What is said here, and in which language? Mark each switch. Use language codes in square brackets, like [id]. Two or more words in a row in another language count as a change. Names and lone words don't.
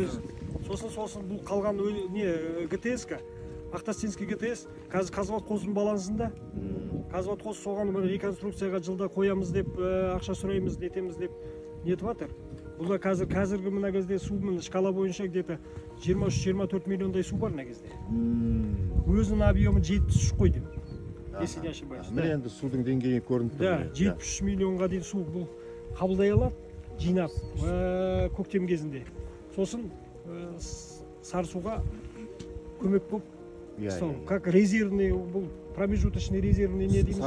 [kk] Сосын бұл қалған не ГТС-ка, Ақтастинский ГТС, қазір Қазводқоздың балансында. Қазводқоз соған реконструкцияға жылда қоямыз деп, ақша сұраймыз, нетеміз деп нетіп жатыр. Бұл да қазіргі мына кезде су шкала бойынша где-то 23-24 миллиондай су бар мына кезде. Өзінің объемы 73 қой деп. [ru] Если не ошибаюсь. [kk] Міне енді судың деңгейі көрініп тұр. Да, 73 миллионға дейін су бұл қабылдай алады, жинап көктем кезінде. Сосын Сарысуға көмек болып, [ru] как резервный, [kk] бұл [ru] промежуточный резервный [kk] не дейміз ғой.